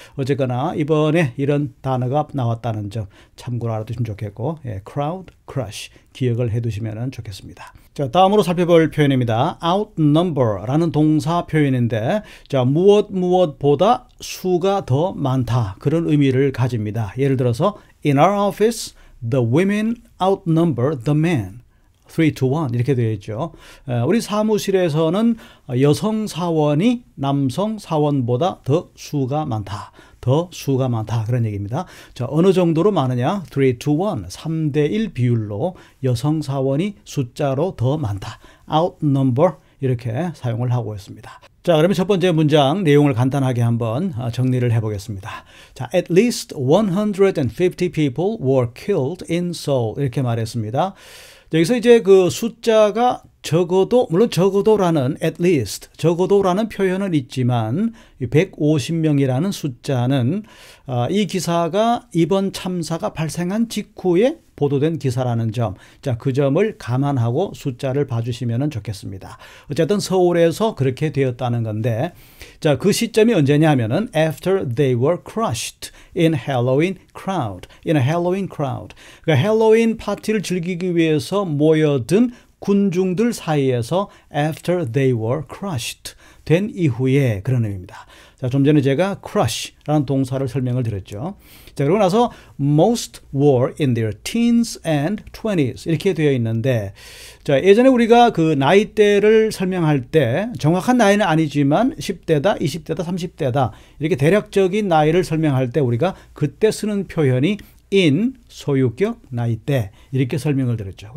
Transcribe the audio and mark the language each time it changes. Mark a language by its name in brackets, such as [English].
[Korean] 어쨌거나 이번에 이런 단어가 나왔다는 점 참고로 알아두시면 좋겠고, crowd crush 기억을 해 두시면 좋겠습니다. 자, 다음으로 살펴볼 표현입니다. outnumber라는 동사 표현인데, 자, 무엇보다 수가 더 많다, 그런 의미를 가집니다. 예를 들어서 [English] in our office the women outnumber the men 3-1 [Korean] 이렇게 되어 있죠. 우리 사무실에서는 여성 사원이 남성 사원보다 더 수가 많다, 그런 얘기입니다. 자, 어느 정도로 많으냐? 3-1, 3대1 비율로 여성 사원이 숫자로 더 많다, outnumber 이렇게 사용을 하고 있습니다. 자, 그러면 첫 번째 문장 내용을 간단하게 한번 정리를 해보겠습니다. [English] 자, at least 150 people were killed in Seoul [Korean] 이렇게 말했습니다. 여기서 이제 그 숫자가 적어도, 물론 적어도라는 at least, 적어도라는 표현은 있지만 150명이라는 숫자는 이 기사가 이번 참사가 발생한 직후에 보도된 기사라는 점, 자, 그 점을 감안하고 숫자를 봐주시면 좋겠습니다. 어쨌든 서울에서 그렇게 되었다는 건데, 자, 그 시점이 언제냐면은 [English] after they were crushed in Halloween crowd, in a Halloween crowd. [Korean] 그러니까 헬로윈 파티를 즐기기 위해서 모여든 군중들 사이에서 [English] after they were crushed, [Korean] 된 이후에, 그런 의미입니다. 자, 좀 전에 제가 crush라는 동사를 설명을 드렸죠. 자, 그러고 나서 [English] most were in their teens and 20s [Korean] 이렇게 되어 있는데, 자, 예전에 우리가 그 나이대를 설명할 때 정확한 나이는 아니지만 10대다, 20대다, 30대다 이렇게 대략적인 나이를 설명할 때 우리가 그때 쓰는 표현이 in 소유격 나이대 이렇게 설명을 드렸죠.